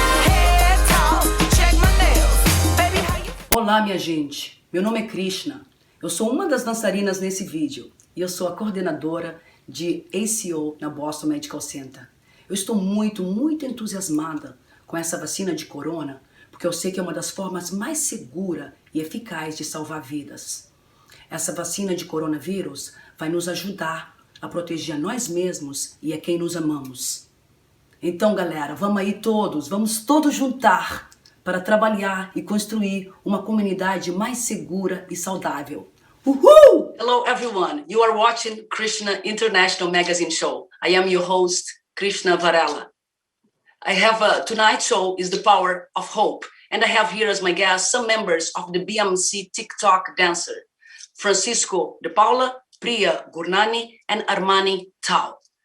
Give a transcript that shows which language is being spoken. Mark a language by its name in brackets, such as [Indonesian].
[English] Head talk, check my nails. Baby, how you feeling? [Portuguese] Olá, minha gente. Meu nome é Krishna. Eu sou uma das dançarinas nesse vídeo e eu sou a coordenadora de ACO na Boston Medical Center. Eu estou muito entusiasmada com essa vacina de corona, porque eu sei que é uma das formas mais seguras e eficazes de salvar vidas. Essa vacina de coronavírus vai nos ajudar a proteger a nós mesmos e a quem nos amamos. Então, galera, vamos todos juntar para trabalhar e construir uma comunidade mais segura e saudável. Woohoo! [English] Hello everyone, you are watching Krishna International Magazine Show. I am your host, Krishna Varela. I have tonight's show is The Power of Hope, and I have here as my guests some members of the BMC TikTok dancer, Francisco de Paula, Priya Gurnani, and Armani Tao.